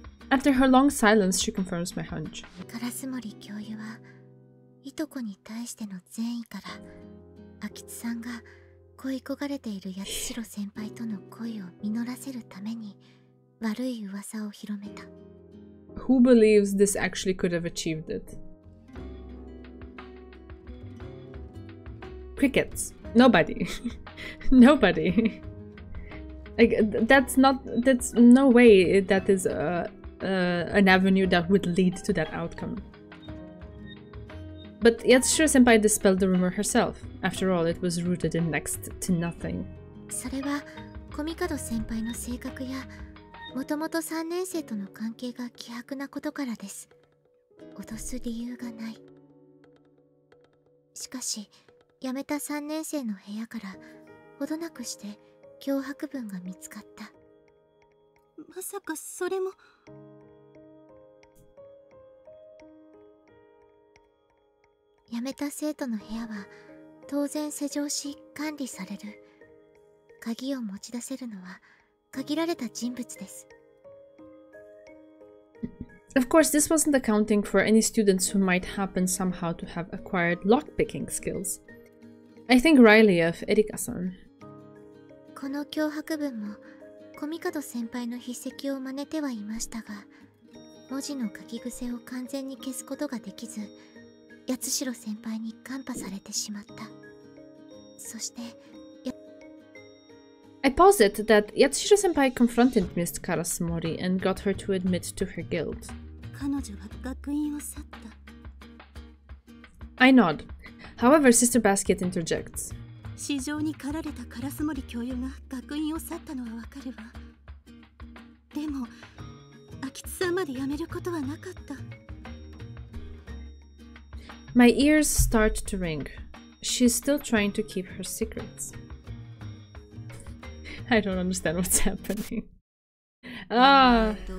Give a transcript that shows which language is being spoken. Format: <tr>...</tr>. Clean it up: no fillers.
<en>After her long silence, she confirms my hunch.</en> <ja>烏森教諭はいとこに対しての善意から秋津さんが恋焦がれている八代先輩との恋を実らせるために悪い噂を広めた。</ja> <en>Who believes this actually could have achieved it? Crickets. Nobody. Nobody. Like, that's no way that is an avenue that would lead to that outcome. But Yatsuro Senpai dispelled the rumor herself. After all, it was rooted in next to nothing.</en> <ja>それは小見門先輩の性格やもともと3年生との関係が希薄なことからです。脅す理由がない。しかし辞めた3年生の部屋からほどなくして脅迫文が見つかった。まさかそれも。辞めた生徒の部屋は当然施錠し管理される。鍵を持ち出せるのは限られた人物です。</ja> <en>Of course, this wasn't accounting for any students who might happen somehow to have acquired lockpicking skills. I think Riley of Erika-san.</en> <ja>この脅迫文もコミカド先輩の筆跡を真似てはいましたが、文字の書き癖を完全に消すことができず、八代先輩にカンパされてしまった。そして</ja> <en>I posit that Yatsushiro-senpai confronted Miss Karasumori and got her to admit to her guilt.</en> <ja>彼女は学院を去った。</ja> <en>I nod. However, Sister Basket interjects.</en> <ja>市場に駆られた烏森教諭が学院を去ったのはわかるわ。でも、秋津さんまで辞めることはなかった。</ja> <en>My ears start to ring. She's still trying to keep her secrets. I don't understand what's happening. Ah!</en>